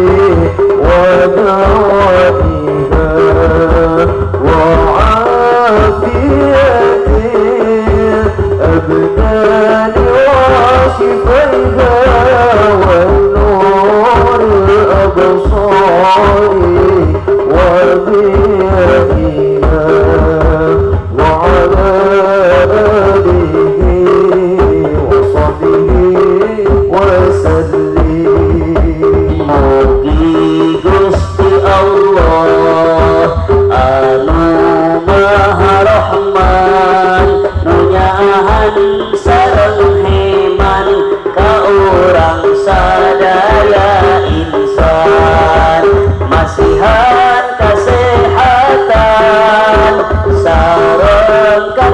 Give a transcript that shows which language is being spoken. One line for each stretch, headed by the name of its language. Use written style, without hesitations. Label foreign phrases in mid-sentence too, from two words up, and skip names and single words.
Arabic: ودوائها وعافية الأبدان وشفيها والنور الأبصار وضيائها وعلى آله وصحبه وسلم.
Sundanese: Mugi Gusti Allah anu Maha Rahman nunyahan sareng heman ka urang sadaya insan masihan kasehatan sareng